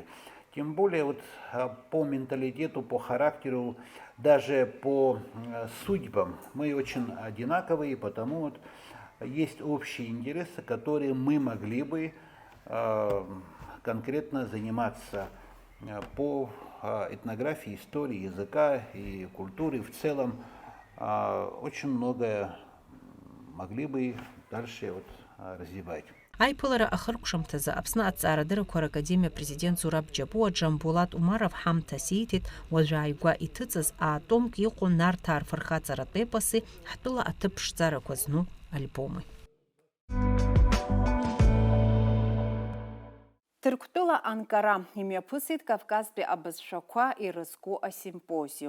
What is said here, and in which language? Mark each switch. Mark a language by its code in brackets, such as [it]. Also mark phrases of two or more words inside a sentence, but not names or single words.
[ru] Тем более вот по менталитету, по характеру, даже по судьбам мы очень одинаковые, потому вот есть общие интересы, которые мы могли бы конкретно заниматься по этнографии, истории, языка и культуры в целом. Очень многое могли бы дальше вот развивать. [ab] Аиԥылара ахыркәшамҭазы Аԥсны аҵаарадыррақәа ракадемиа президент Зураб Џьапуа Џамбулат Умаров ҳамҭас ииҭеит уажәы ааигәа иҭыҵыз аатомк иҟоу Нарҭаа рфырхаҵаратә епоси ҳтәыла аҭыԥ ԥшӡарақәа зну альбоми. Тырктәыла Анкара имҩаԥысит Кавказтәи абызшәақәа ирызку асимпозиум.